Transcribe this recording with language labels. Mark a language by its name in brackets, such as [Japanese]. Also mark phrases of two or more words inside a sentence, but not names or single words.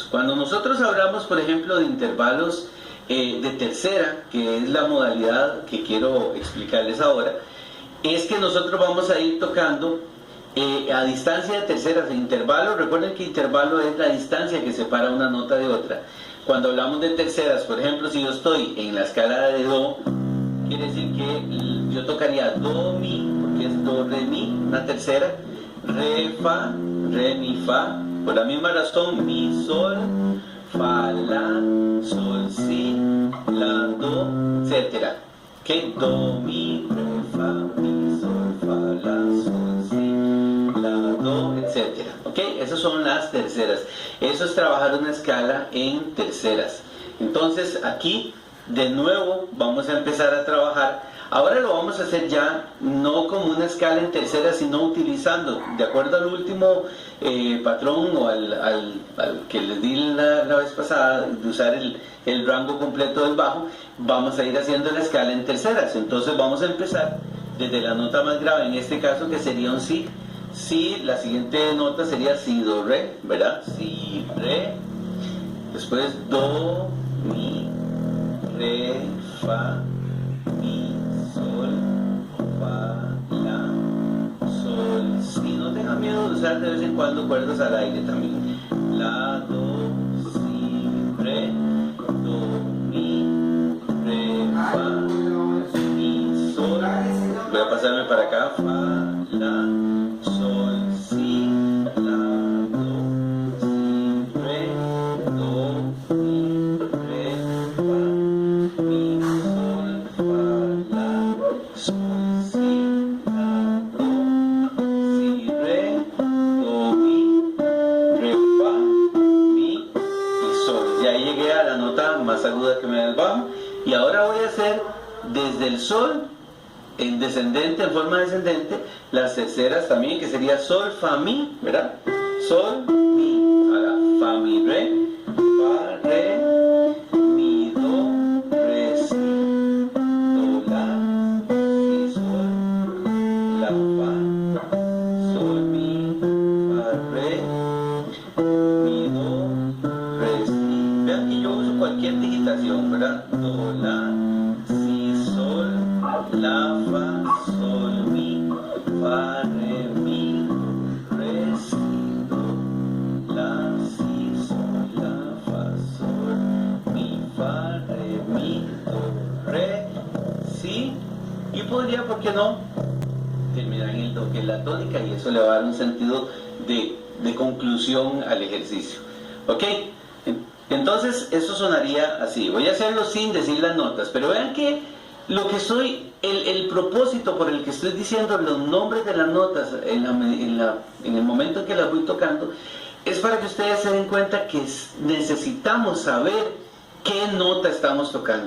[Spanish] Cuando nosotros hablamos, por ejemplo, de intervalos de tercera, que es la modalidad que quiero explicarles ahora, es que nosotros vamos a ir tocando a distancia de terceras. Intervalo, recuerden que intervalo es la distancia que separa una nota de otra. Cuando hablamos de terceras, por ejemplo, si yo estoy en la escala de do, quiere decir que yo tocaría do, mi, porque es do, re, mi, una tercera, re, fa, re, mi, fa, por la misma razón, mi, sol, fa, la, sol, si, la, do, etc. ¿Okay? Do, mi, re, fa, mi, sol, fa, la, sol, si, la, do, etc. ¿Ok? Esas son las terceras. Eso es trabajar una escala en terceras. Entonces aquí de nuevo vamos a empezar a trabajar. Ahora lo vamos a hacer ya no como una escala en terceras, sino utilizando, de acuerdo al último patrón o al que les di la vez pasada, de usar el rango completo del bajo, vamos a ir haciendo la escala en terceras. Entonces vamos a empezar desde la nota más grave, en este caso que sería un si. Si, la siguiente nota sería si, do, re, ¿verdad? Si, re, después do, mi, re, fa, mi, sol, fa, la, sol, si. No tengan miedo de usar de vez en cuando cuerdas al aire también. La, do, si, re, do, mi, re, fa, mi, sol. Voy a pasarme para acá. Fa, la, sol, si, la, do, si, re, do, mi, re, fa, mi, sol, fa, la, sol, si, la, do, si, re, do, mi, re, fa, mi y sol. Ya llegué a la nota más aguda que me da el bajo. Y ahora voy a hacer desde el sol en descendente, en forma descendente, las terceras también, que sería sol, fa, mi, ¿verdad? Sol, mi, ahora fa, mi, re, fa, re, mi, do, re, si, do, la, si, sol, la, fa, sol, mi, fa, re, mi, do, re, si. Vean que yo uso cualquier digitación, ¿verdad? Do, la, si, sol, la, fa, sol, mi, fa, re, mi, re, si, do, la, si, sol, la, fa, sol, mi, fa, re, mi, do, re, si. Y podría, ¿por qué no?, terminar en el do, que es la tónica, y eso le va a dar un sentido de conclusión al ejercicio. ¿Ok? Entonces eso sonaría así. Voy a hacerlo sin decir las notas, pero vean que lo que estoy el propósito por el que estoy diciendo los nombres de las notas en el momento en que las voy tocando es para que ustedes se den cuenta que necesitamos saber qué nota estamos tocando.